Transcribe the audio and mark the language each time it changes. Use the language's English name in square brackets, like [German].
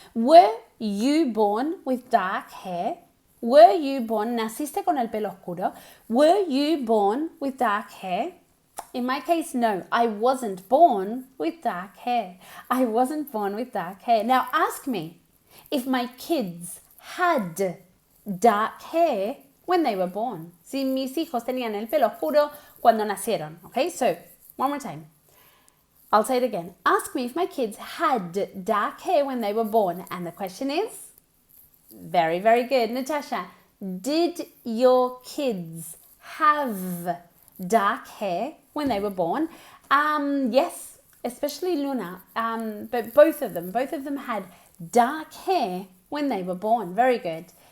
[English] Were you born with dark hair? Were you born, [Spanish] naciste con el pelo oscuro? [English] Were you born with dark hair? In my case, no, I wasn't born with dark hair. I wasn't born with dark hair. Now ask me if my kids had dark hair when they were born. [Spanish] Si mis hijos tenían el pelo oscuro cuando nacieron. [English] Okay, so one more time. I'll say it again. Ask me if my kids had dark hair when they were born. And the question is? Very, very good. Natasha, did your kids have dark hair when they were born? Yes, especially Luna. But both of them had dark hair when they were born. Very good.